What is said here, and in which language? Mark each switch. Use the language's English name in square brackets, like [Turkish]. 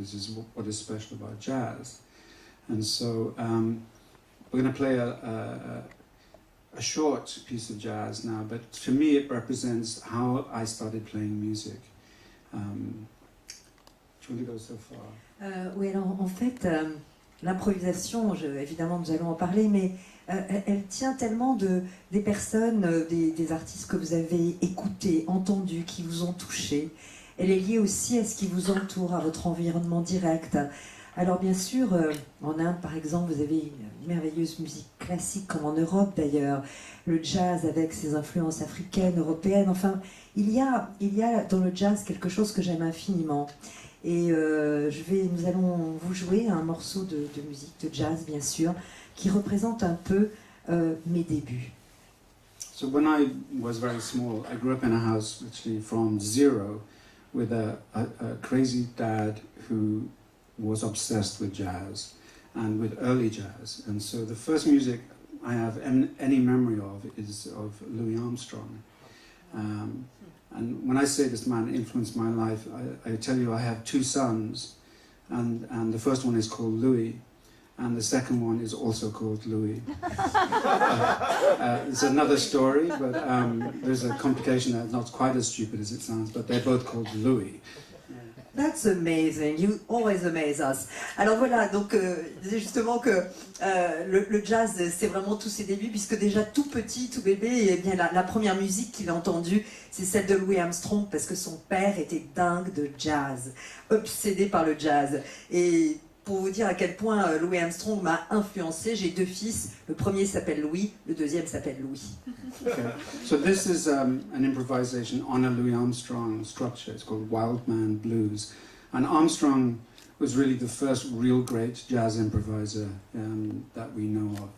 [English] This is what is special about jazz. And so we're going to play a short piece of jazz now, but for me it represents how I started playing music. Do you want to go so far? [French] Oui, alors en fait, l'improvisation, évidemment nous allons en parler, mais elle tient tellement des personnes, des artistes que vous avez écoutés, entendus, qui vous ont touché. Elle est liée aussi à ce qui vous entoure, à votre environnement direct. Alors bien sûr, en Inde par exemple, vous avez une merveilleuse musique classique, comme en Europe d'ailleurs, le jazz avec ses influences africaines, européennes, enfin, il y a dans le jazz quelque chose que j'aime infiniment. Et nous allons vous jouer un morceau de musique de jazz, bien sûr, qui représente un peu mes débuts. [English] So when I was very small, I grew up in a house literally from zero with a crazy dad who was obsessed with jazz and with early jazz. And so the first music I have any memory of is of Louis Armstrong. And when I say this man influenced my life, I tell you I have two sons, and the first one is called Louis, and the second one is also called Louis. It's another story, but there's a complication that's not quite as stupid as it sounds, but they're both called Louis. That's amazing, you always amaze us. [French] Alors voilà, donc disais justement que le jazz, c'est vraiment tous ses débuts, puisque déjà tout petit, tout bébé, eh bien la première musique qu'il a entendue, c'est celle de Louis Armstrong, parce que son père était dingue de jazz, obsédé par le jazz. Et pour vous dire à quel point Louis Armstrong m'a influencé, j'ai deux fils, le premier s'appelle Louis, le deuxième s'appelle Louis. [English] Okay. So this is an improvisation on a Louis Armstrong structure. It's called Wild Man Blues. And Armstrong was really the first real great jazz improviser that we know of.